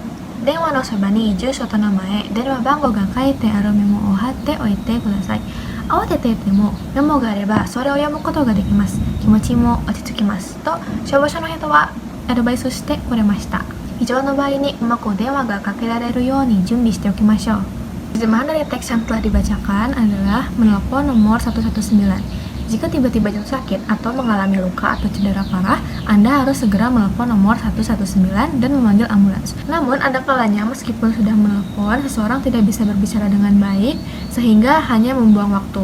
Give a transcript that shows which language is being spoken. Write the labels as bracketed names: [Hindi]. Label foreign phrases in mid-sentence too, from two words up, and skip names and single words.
[Japanese] 電話のそばに住所と名前、電話番号が書いてあるメモを貼っておいてください。慌てていてもメモがあればそれを読むことができます。気持ちも落ち着きますと消防署の人はアドバイスしてくれました。以上の場合にうまく電話がかけられるように準備しておきましょう。 [Indonesian] Terjemahan dari teks yang telah dibacakan adalah menelpon nomor 119. Jika tiba-tiba jatuh sakit atau mengalami luka atau cedera parah, Anda harus segera menelpon nomor 119 dan memanggil ambulans. Namun, ada kalanya meskipun sudah menelpon, seseorang tidak bisa berbicara dengan baik, sehingga hanya membuang waktu.